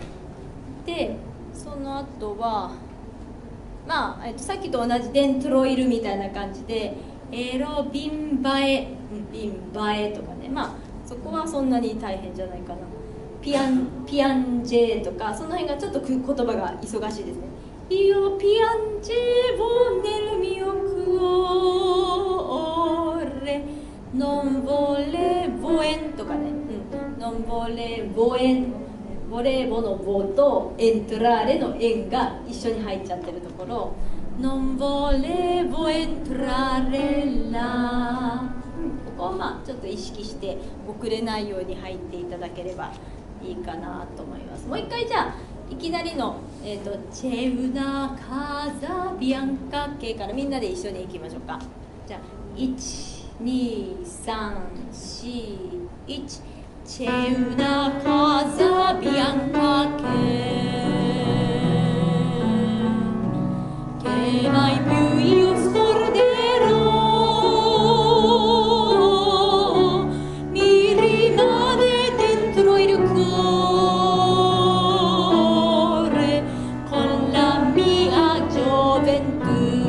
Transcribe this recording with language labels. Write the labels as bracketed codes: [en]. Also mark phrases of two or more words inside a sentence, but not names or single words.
[ja] で、その後はまあ、さっきと同じ [it] dentro il [ja] みたいな感じで [it] ero bimba e [ja] とかね、まあそこはそんなに大変じゃないかな。ピアンジェとかその辺がちょっと言葉が忙しいですね。 [it] Io piangevo nel mio cuore, non volevo en [ja] とかね、non [it] volevo en、 [ja] ボレーボのボとエントラーレのエンが一緒に入っちゃってるところ、 [it] non volevo entrare là、 [ja] ここをまあちょっと意識して遅れないように入っていただければいいかなと思います。もう一回じゃあいきなりの、 [it] C'è una casa bianca che [ja] からみんなで一緒にいきましょうか。じゃあ12341、 [it] C'è una casa bianca che che mai più io scorderò, mi rimane dentro il cuore con la mia gioventù.